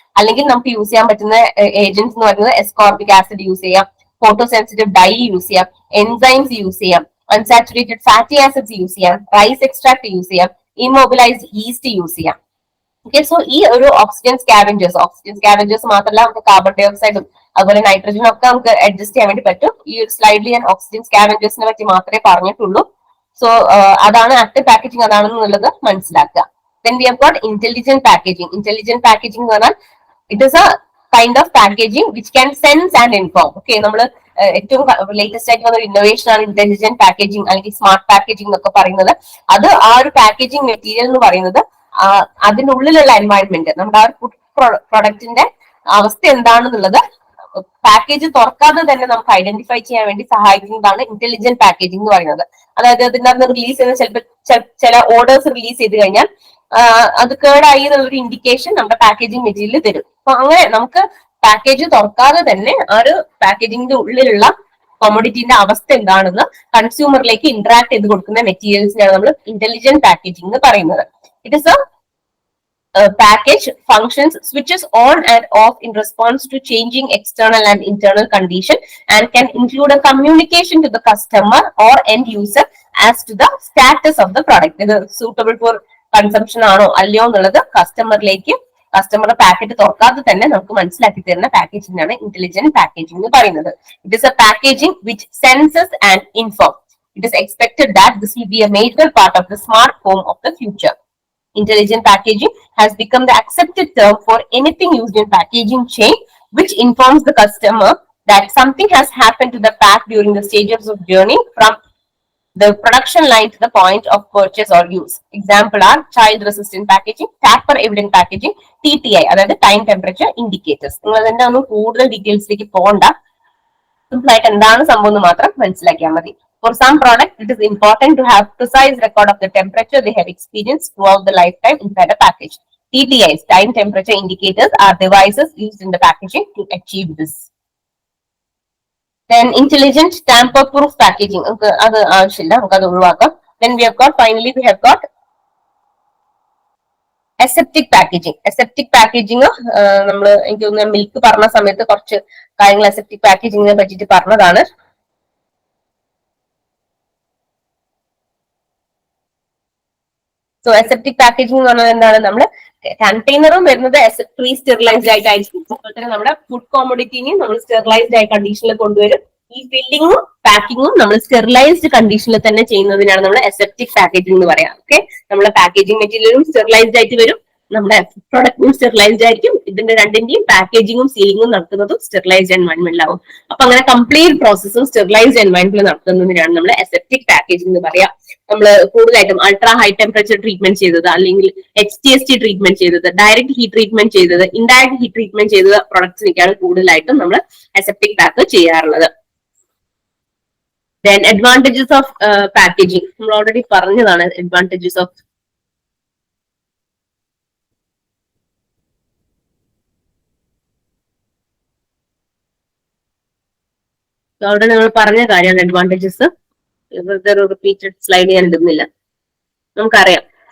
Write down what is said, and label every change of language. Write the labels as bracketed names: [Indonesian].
[Malayalam] അല്ലെങ്കിൽ നമുക്ക് യൂസ് ചെയ്യാൻ പറ്റുന്ന ഏജൻസ് എന്ന് പറയുന്നത് എസ്കോർബിക് ആസിഡ് യൂസ് ചെയ്യാം, ഫോട്ടോ സെൻസിറ്റീവ് ഡൈ യൂസ് ചെയ്യാം, എൻസൈംസ് യൂസ് ചെയ്യാം, അൺസാച്ചുറേറ്റഡ് ഫാറ്റി ആസിഡ്സ് യൂസ് ചെയ്യാം, റൈസ് എക്സ്ട്രാക്ട് യൂസ് ചെയ്യാം, ഇമ്മൊബിലൈസ്ഡ് ഈസ്റ്റ് യൂസ് ചെയ്യാം. ഓക്കെ, സോ ഈ ഒരു ഓക്സിജൻ സ്കാവെഞ്ചേഴ്സ് മാത്രമല്ല, നമുക്ക് കാർബൺ ഡൈ ഓക്സൈഡും അതുപോലെ നൈട്രജനും ഒക്കെ നമുക്ക് അഡ്ജസ്റ്റ് ചെയ്യാൻ വേണ്ടി പറ്റും. ഈ ഒരു സ്ലൈഡിൽ ഞാൻ ഓക്സിജൻ സ്കാവെഞ്ചേഴ്സിനെ പറ്റി മാത്രമേ പറഞ്ഞിട്ടുള്ളൂ. സോ അതാണ് ആക്റ്റീവ് പാക്കേജിംഗ്, അതാണെന്നുള്ളത് മനസ്സിലാക്കുക. [English] Then we have got intelligent packaging. Intelligent packaging [Malayalam] എന്ന് പറഞ്ഞാൽ [English] it is a kind of packaging which can sense and inform. [Malayalam] Okay, നമ്മൾ ഏറ്റവും ലേറ്റസ്റ്റ് ആയിട്ട് വന്ന ഇന്നോവേഷൻ ആണ് ഇന്റലിജന്റ് പാക്കേജിംഗ് അല്ലെങ്കിൽ സ്മാർട്ട് പാക്കേജിംഗ് എന്നൊക്കെ പറയുന്നത്. അത് ആ ഒരു പാക്കേജിംഗ് മെറ്റീരിയൽ എന്ന് പറയുന്നത് അതിനുള്ളിലുള്ള എൻവയൺമെന്റ്, നമ്മുടെ ആ ഒരു ഫുഡ് പ്രൊഡക്റ്റിന്റെ അവസ്ഥ എന്താണെന്നുള്ളത് പാക്കേജ് തുറക്കാതെ തന്നെ നമുക്ക് ഐഡന്റിഫൈ ചെയ്യാൻ വേണ്ടി സഹായിക്കുന്നതാണ് ഇന്റലിജന്റ് പാക്കേജിംഗ് എന്ന് പറയുന്നത്. അതായത് അതിന്റെ അകത്ത് റിലീസ് ചെയ്യുന്ന ചിലപ്പോൾ ചില ഓർഡേഴ്സ് റിലീസ് ചെയ്ത് കഴിഞ്ഞാൽ അത് കേടായി എന്നുള്ളൊരു ഇൻഡിക്കേഷൻ നമ്മുടെ പാക്കേജിംഗ് മെറ്റീരിയൽ തരും. അപ്പൊ അങ്ങനെ നമുക്ക് പാക്കേജ് തുറക്കാതെ തന്നെ ആ ഒരു പാക്കേജിംഗിന്റെ ഉള്ളിലുള്ള കൊമോഡിറ്റിന്റെ അവസ്ഥ എന്താണെന്ന് കൺസ്യൂമറിലേക്ക് ഇന്ററാക്ട് ചെയ്ത് കൊടുക്കുന്ന മെറ്റീരിയൽസിനാണ് നമ്മൾ ഇന്റലിജന്റ് പാക്കേജിംഗ് എന്ന് പറയുന്നത്. [English] It is a package functions switches on and off in response to changing external and internal condition and can include a communication to the customer or end user as to the status of the product. [Malayalam] ഇത് [English] suitable for consumption [Malayalam] ആണോ അല്ലയോ എന്നുള്ളത് കസ്റ്റമറുടെ packet തുറക്കാതെ തന്നെ നമുക്ക് മനസ്സിലാക്കി തരുന്ന packaging ആണ് ഇന്റലിജന്റ് പാക്കേജിംഗ് എന്ന് പറയുന്നത്. [English] It is a packaging which senses and inform. It is expected that this will be a major part of the smart home of the future. Intelligent packaging has become the accepted term for anything used in packaging chain which informs the customer that something has happened to the pack during the stages of journey from the production line to the point of purchase or use. Example are child resistant packaging, tamper evident packaging, TTI, അതായത് time temperature indicators. [Malayalam] നിങ്ങൾ അതിന്റെ ഒന്നും കൂടുതൽ ഡീറ്റെയിൽസിലേക്ക് പോകണ്ട, simple ആയിട്ട് എന്താണ് സംഭവം എന്ന് മാത്രം മനസ്സിലാക്കിയാൽ മതി. [English] For some products, it is important to have precise record of the temperature they have experienced throughout the lifetime inside a package. TTIs, time temperature indicators, are devices used in the packaging to achieve this. Then intelligent tamper-proof packaging. [Malayalam] അത് ആവശ്യമില്ല, നമുക്ക് അത് ഒഴിവാക്കാം. [English] Then we have got, finally we have got aseptic packaging. [Malayalam] Aseptic packaging നമ്മൾ എനിക്ക് തോന്നുന്നു milk പറഞ്ഞ സമയത്ത് കുറച്ച് കാര്യങ്ങൾ aseptic packaging പറ്റിയിട്ട് പറഞ്ഞതാണ്. സോ അസെപ്റ്റിക് പാക്കേജിംഗ് എന്ന് പറഞ്ഞാൽ എന്താണ്, നമ്മൾ കണ്ടെയ്നറും വരുന്നത് പ്രീ സ്റ്റെറിലൈസ്ഡ് ആയിട്ടായിരിക്കും. അതുപോലെ തന്നെ നമ്മുടെ ഫുഡ് കോമോഡിറ്റിനെയും നമ്മൾ സ്റ്റെറിലൈസ്ഡ് ആയ കണ്ടീഷനിൽ കൊണ്ടുവരും. ഈ ഫില്ലിങ്ങും പാക്കിങ്ങും നമ്മൾ സ്റ്റെറിലൈസ്ഡ് കണ്ടീഷനിൽ തന്നെ ചെയ്യുന്നതിനാണ് നമ്മൾ അസെപ്റ്റിക് പാക്കേജിംഗ് എന്ന് പറയാം. ഓക്കെ, നമ്മുടെ പാക്കേജിംഗ് മെറ്റീരിയലും സ്റ്റെറിലൈസ്ഡ് ആയിട്ട് വരും, നമ്മുടെ പ്രൊഡക്റ്റും സ്റ്റെറിലൈസ്ഡ് ആയിരിക്കും. ഇതിന്റെ രണ്ടിന്റെയും പാക്കേജിങ്ങും സീലിങ്ങും നടത്തുന്നതും സ്റ്റെറിലൈസ്ഡ് എൻവയൺമെന്റിലാവും. അപ്പൊ അങ്ങനെ കംപ്ലീറ്റ് പ്രോസസ്സും സ്റ്റെറിലൈസ്ഡ് എൻവയൺമെന്റിൽ നടത്തുന്നതിനാണ് നമ്മൾ അസെപ്റ്റിക് പാക്കേജിംഗ് എന്ന് പറയാം. നമ്മൾ കൂടുതലായിട്ടും അൾട്രാ ഹൈ ടെമ്പറേച്ചർ ട്രീറ്റ്മെന്റ് ചെയ്തത്, അല്ലെങ്കിൽ HTST ട്രീറ്റ്മെന്റ് ചെയ്തത്, ഡയറക്റ്റ് ഹീറ്റ് ട്രീറ്റ്മെന്റ് ചെയ്തത്, ഇൻഡയറക്റ്റ് ഹീറ്റ് ട്രീറ്റ്മെന്റ് ചെയ്ത പ്രൊഡക്ട്സിനൊക്കെയാണ് കൂടുതലായിട്ടും നമ്മൾ അസെപ്റ്റിക് പാക്ക് ചെയ്യാറുള്ളത്. [English] Then advantages of packaging. [Malayalam] നമ്മൾ ഓൾറെഡി പറഞ്ഞതാണ് അഡ്വാൻറ്റേജസ് ഓഫ് അവിടെ നമ്മൾ പറഞ്ഞ കാര്യമാണ് അഡ്വാൻറ്റേജസ്. ഇവരുടെ ഒരു റിപ്പീറ്റഡ് സ്ലൈഡ് ഞാൻ ഇടുന്നില്ല, നമുക്കറിയാം.